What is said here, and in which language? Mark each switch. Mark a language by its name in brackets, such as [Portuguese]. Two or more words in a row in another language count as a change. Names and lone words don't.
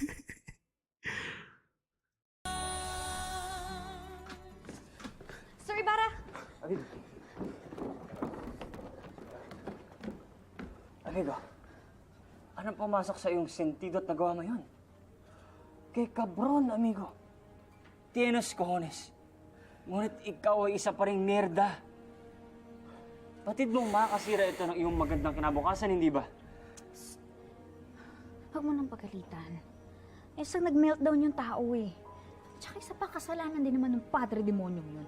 [Filipino] Sir Ibarra! Amigo, anong pumasok sa iyong sentido at nagawa mo yun? [Spanish] Kay kabron, amigo. Tienes cojones. [Filipino] Ngunit ikaw ay isa pa ring nerda. Batid mong makakasira ito ng iyong magandang kinabukasan, hindi ba? Huwag mo nang pagalitan. Isang nag-meltdown yung tao eh. Tsaka isa pa kasalanan din naman ng padre demonyong yun.